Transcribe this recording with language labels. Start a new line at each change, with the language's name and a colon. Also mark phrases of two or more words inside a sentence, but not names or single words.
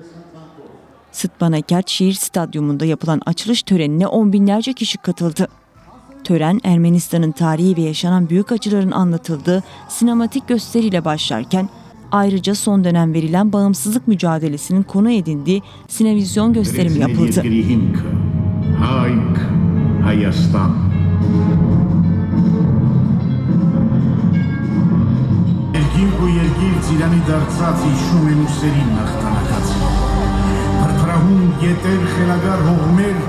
Turkish: Stepanaker Şehir Stadyumunda yapılan açılış törenine on binlerce kişi katıldı. Tören Ermenistan'ın tarihi ve yaşanan büyük acıların anlatıldığı sinematik gösteriyle başlarken ayrıca son dönem verilen bağımsızlık mücadelesinin konu edindiği sinevizyon gösterimi yapıldı.
Armenian: Երկինք ու երկիր ծիրանի դարձած հիշում են ուսերին հաղթանակած։ Փրփրահուն ետեր խելագար հողմեր